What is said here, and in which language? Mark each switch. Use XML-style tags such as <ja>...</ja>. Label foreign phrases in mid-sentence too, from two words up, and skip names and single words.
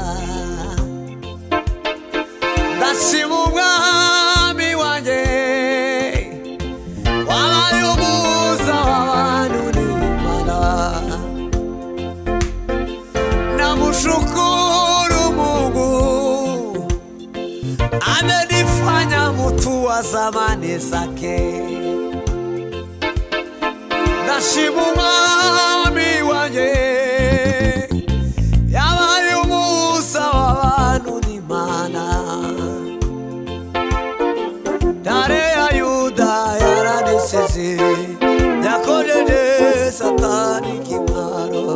<rw>Ndashima umwami wanjye, wabaye umuhuza w'abantu n'Imana.</rw> <sw>Namushukuru Mungu, amenifanya mtu wa zamani zake.</sw> <rw>Ndashima umwami wanjye, yabaye umuhuza w'abantu n'Imana. Ntare ya Yuda yaranesheje, yakojeje Satani kimwaro.</rw>